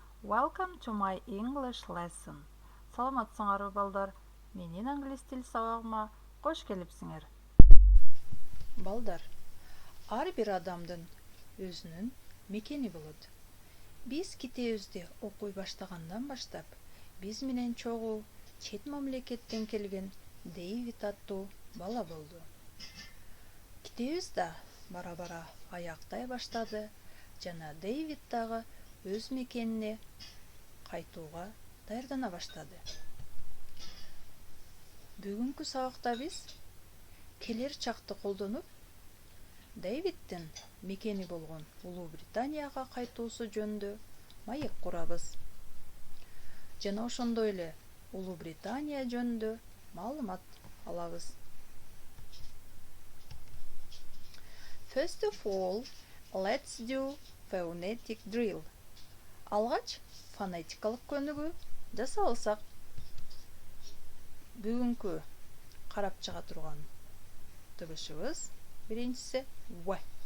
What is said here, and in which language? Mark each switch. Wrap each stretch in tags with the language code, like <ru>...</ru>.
<en>Welcome to my English lesson.</en> <ky>Саламатсыңарбы балдар? Менин англис тил сабагыма кош келипсиңер. Балдар, ар бир адамдын өзүнүн мекени болот. Биз китебизди окуй баштагандан баштап, биз менен чогуу чет мамлекеттен келген Дэвид аттуу бала болду. Китебиз да бара-бара аяктай баштады. Жана Дэвид дагы өз мекенине кайтууга даярдана баштады. Бүгүнкү сабакта биз келер чакты колдонуп Дэвиддин мекени болгон Улуу Британияга кайтуусу жөнүндө маек курабыз. Жана ошондой эле Улуу Британия жөнүндө маалымат алабыз.</ky> <en>First of all, let's do phonetic drill.</en> <ky>Алгач фонетикалык көнүгүү жасап бүгүнкү карап чыга турган тыбышыбыз биринчиси w.</ky>